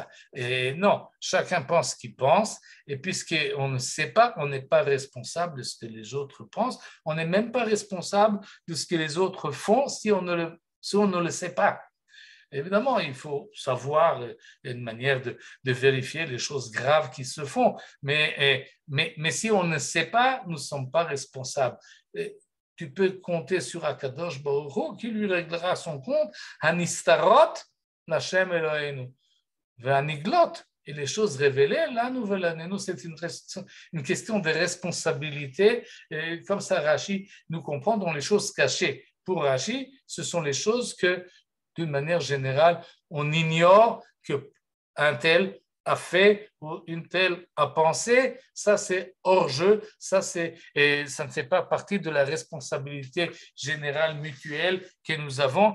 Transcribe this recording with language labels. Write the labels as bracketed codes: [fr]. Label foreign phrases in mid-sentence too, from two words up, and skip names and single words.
[fr] Et non, chacun pense ce qu'il pense, et puisqu'on ne sait pas, on n'est pas responsable de ce que les autres pensent, on n'est même pas responsable de ce que les autres font si on ne le sait pas. Évidemment, il faut savoir une manière de vérifier les choses graves qui se font, mais si on ne sait pas, nous ne sommes pas responsables. Tu peux compter sur [he] הקדוש ברוך הוא [fr] qui lui réglera son compte. [he] הנסתרות להשם אלוקינו. והנגלות, [fr] et les choses révélées, la nouvelle année, nous, c'est une question de responsabilité. Et comme ça, Rashi nous comprend dans les choses cachées. Pour Rashi, ce sont les choses que, d'une manière générale, on ignore qu'un tel a fait ou une telle a pensé, ça c'est hors jeu, ça ne fait pas partie de la responsabilité générale mutuelle que nous avons.